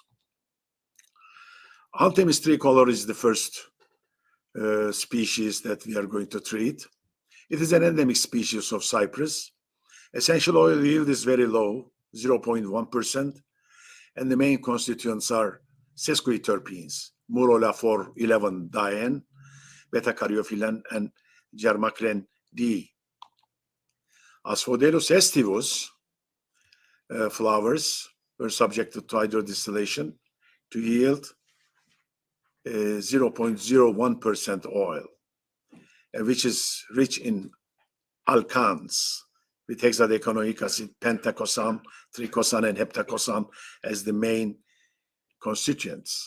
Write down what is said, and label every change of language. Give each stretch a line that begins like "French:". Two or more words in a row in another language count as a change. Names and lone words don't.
English: Anthemis tricolor is the first species that we are going to treat. It is an endemic species of Cyprus. Essential oil yield is very low, 0.1%, and the main constituents are sesquiterpenes, Murola 4,11-diene, beta-caryophyllene, and germaclen D. Asphodelus aestivus flowers were subjected to hydrodistillation to yield 0.01% oil, which is rich in alkanes with hexadecanoic acid, pentacosan, tricosan, and heptacosan as the main constituents.